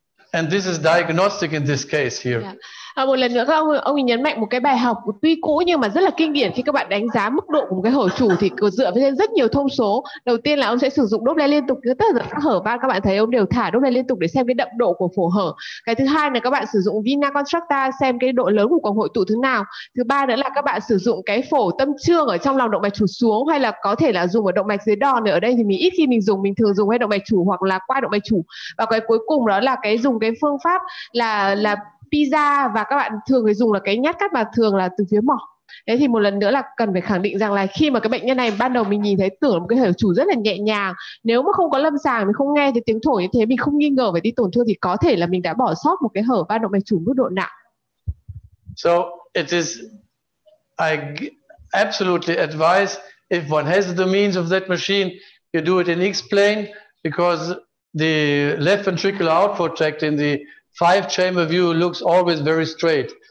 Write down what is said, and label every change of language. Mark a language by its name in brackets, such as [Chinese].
[English] And this is diagnostic in this case here. Yeah. [Vietnamese] Một lần nữa các ông ấy nhấn mạnh một cái bài học tuy cũ nhưng mà rất là kinh điển khi các bạn đánh giá mức độ của một cái hở chủ thì dựa trên rất nhiều thông số. Đầu tiên là ông sẽ sử dụng Doppler liên tục, tất cả các hở van các bạn thấy ông đều thả Doppler liên tục để xem cái đậm độ của phổ hở. Cái thứ hai là các bạn sử dụng vena contracta xem cái độ lớn của quầng hội tụ thế nào. Thứ ba nữa là các bạn sử dụng cái phổ tâm trương ở trong lòng động mạch chủ xuống, hay là có thể là dùng ở động mạch dưới đòn. Ở đây thì mình ít khi mình thường dùng hay động mạch chủ hoặc là qua động mạch chủ. Và cái cuối cùng đó là dùng cái phương pháp là Pisa, và các bạn thường phải dùng là cái nhát cắt và thường là từ phía mỏ. Thế thì một lần nữa là cần phải khẳng định rằng là khi mà cái bệnh nhân này ban đầu mình nhìn thấy tưởng là một cái hở chủ rất là nhẹ nhàng, nếu mà không có lâm sàng, mình không nghe thấy tiếng thổi như thế, mình không nghi ngờ về đi tổn thương thì có thể là mình đã bỏ sót một cái hở van động mạch chủ mức độ nặng. [English] So I absolutely advise, if one has the means of that machine, you do it in X-plane, because the left ventricular outflow tract in the 5-chamber view looks always very straight.